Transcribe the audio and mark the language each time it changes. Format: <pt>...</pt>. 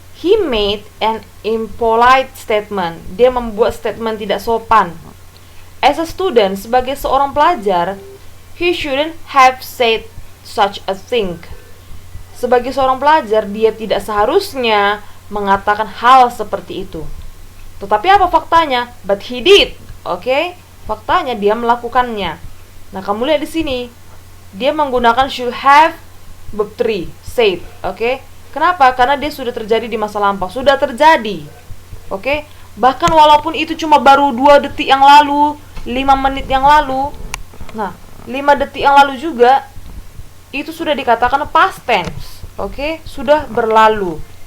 <en>He made an impolite statement.</en> <id>Dia membuat statement tidak sopan.</id> <en>As a student,</en> <id>sebagai seorang pelajar,</id> <en>he shouldn't have said such a thing.</en> <id>Sebagai seorang pelajar, dia tidak seharusnya mengatakan hal seperti itu. Tetapi apa faktanya?</id> <en>But he did.</en> <id>Oke? Faktanya dia melakukannya. Nah, kamu lihat di sini. Dia menggunakan should have verb 3, said. Oke? Kenapa? Karena dia sudah terjadi di masa lampau. Sudah terjadi. Oke? Bahkan walaupun itu cuma baru 2 detik yang lalu, 5 menit yang lalu. Nah, 5 detik yang lalu juga itu sudah dikatakan past tense. Oke? Sudah berlalu.</id>